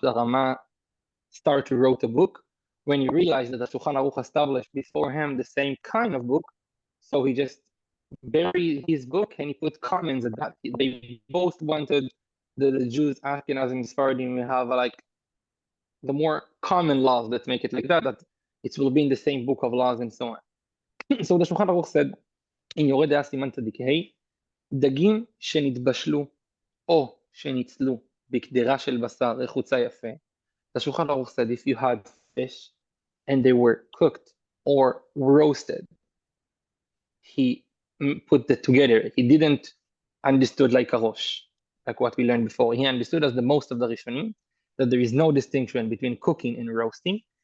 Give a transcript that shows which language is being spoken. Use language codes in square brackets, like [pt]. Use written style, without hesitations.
[en] The Rama started to write a book when he realized that the Shulchan Aruch established before him the same kind of book. So he just buried his book and he put comments at that. They both wanted the Jews, Ashkenazim, and Sephardim to have like the more common laws that make it like that it will be in the same book of laws and so on. So the Shulchan Aruch said, in [he] יורה דעה סימן צדיק ה', דגים שנתבשלו או שניצלו בקדרה של בשר רחוצה יפה. [en] The Shulchan Aruch said, if you had fish and they were cooked or roasted, he put it together. He didn't understood like a rosh, like what we learned before. He understood, as the most of the Rishonim, that there is no distinction between cooking and roasting.